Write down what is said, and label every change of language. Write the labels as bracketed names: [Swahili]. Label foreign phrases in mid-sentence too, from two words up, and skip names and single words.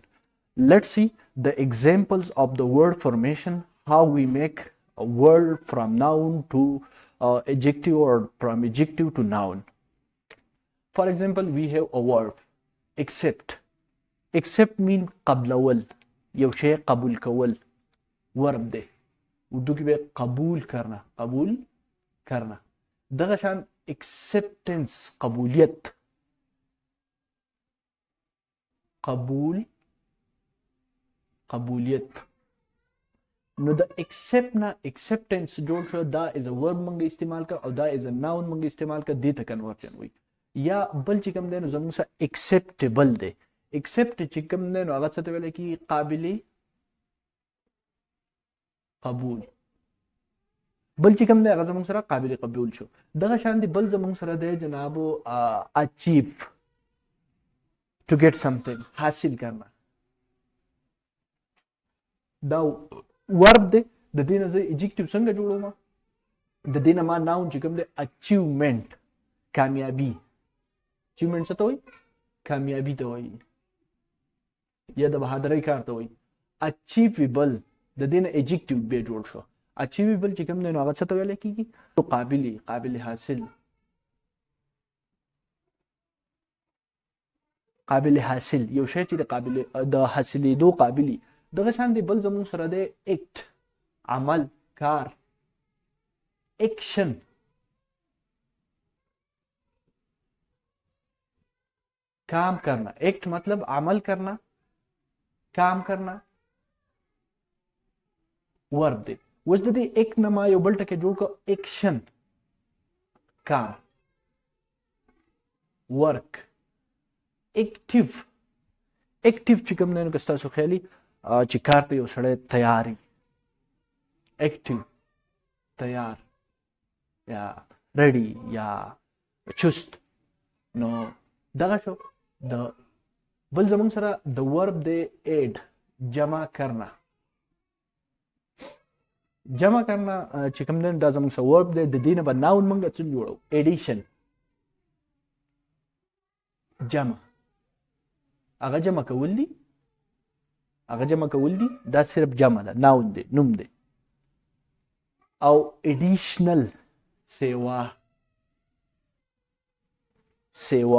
[English] Let's see the examples of the word formation, how we make a word from noun to adjective or from adjective to noun. For example, we have a verb accept. Accept mean [Pashto] قبلول، یو شی قبول کول، verb دی. اردو کې به [Urdu] قبول کرنا، قبول کرنا. [Pashto] دغه شان acceptance قبولیت، قبول قبولیت. نو د accept نه acceptance جوړ شو، دا از ا verb موږ استعمال کړ او دا از ا noun موږ استعمال کړ، دې ته کنورژن وایي. یا بل چې کوم دی نو زموږ سره acceptable دی. accept چې کوم دی نو هغه څه ته ویلی کېږي؟ قابل قبول. بل چې کوم دی هغه زموږ سره قابل قبول شو. دغه شان دی بل زموږ سره دی جنابو [English] achieve to get something، [Urdu] حاصل کرنا. [Pashto] دا ورب دی، د دې نه زه ایجکټیو څنګه جوړوم؟ د دې نه ما ناون چې کوم دی اچیومنټ، کامیابي. اچیومنټ څه ته وایي؟ کامیابي ته وایي یا د بهادرۍ کار ته وایي. اچیویبل د دې نه ایجکټیو بیا جوړ شو. اچیویبل چې کوم دی نو هغه څه ته ویلی کېږي؟ قابل حاصل، قابل حاصل، یو شی چې د حاصلېدو قابلي. دغه شان دی بل زموږ سره دی اکټ، عمل، کار. [Urdu] ایکشن، کام کرنا. ایکٹ مطلب عمل کرنا، کام کرنا، [Pashto] ورب دی. اوس د دې ایکټ نه ما یو بل ټکی جوړ کړ، ایکشن، کام، ورک. ایکټیو، ایکټیو چې کوم دی نو که ستاسو خیالي چې کار ته یو سړی تیار وي، ایکټیو، تیار یا ریډي یا چست. نو دغه شو. د بل زموږ سره د ورب دی ایډ، [Urdu] جمع کرنا. جمع کرنا [Pashto] چې کوم دی دا زموږ سره ورب دی، د دې نه به ناون موږ څه جوړو؟ ایډیشن، جمع. هغه جمع کول دي، هغه جمع کول دي، دا صرف جمع ده، ناون دی، نوم دی. او ایډیشنل، سیوا. سیوا.